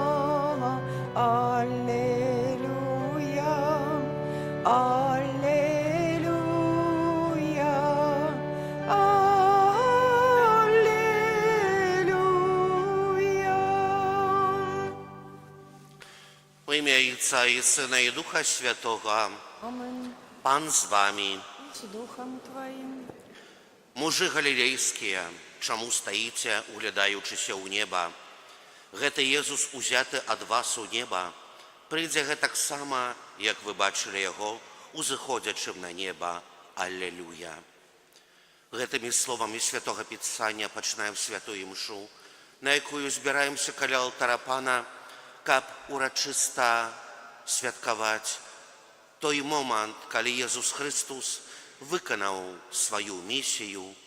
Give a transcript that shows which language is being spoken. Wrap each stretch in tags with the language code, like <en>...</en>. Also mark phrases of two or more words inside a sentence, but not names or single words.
<pl>Alleluja, alleluja, alleluja. W imię Ojca i Syna i Ducha Świętego, Amen. Pan z wami. Z duchem Twoim.</pl> <be>Мужы галілейскія, чаму стаіце, углядаючыся ў неба? Гэта Езус узяты ад вас у неба. Прыйдзе гэтаксама, як вы бачылі яго, узыходзячым на неба. Аллелуя. Гэтымі словамі святога Пісання пачынаем святую імшу, на якую збіраемся каля алтара Пана, каб урачыста святкаваць той момант, калі Езус Христус выканаў сваю місію,</be>